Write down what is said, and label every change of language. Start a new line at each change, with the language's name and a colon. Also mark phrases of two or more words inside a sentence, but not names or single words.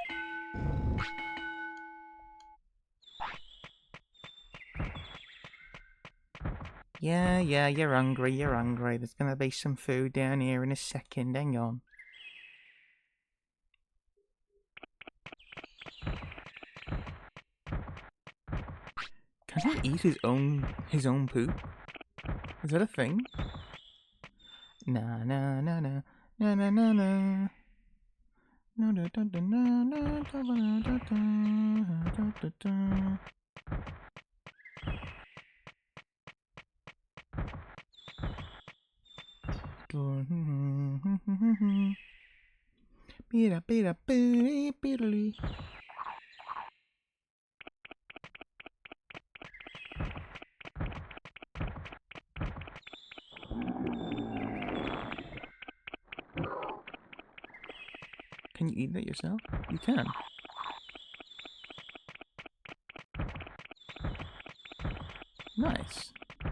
English: Yeah, you're hungry, There's gonna be some food down here in a second, hang on. Can he eat his own poop? Is that a thing? Na na na na na na na na. No da da da na na da da da da da. Bida bida boo bidly. Can you eat that yourself? You can. Nice.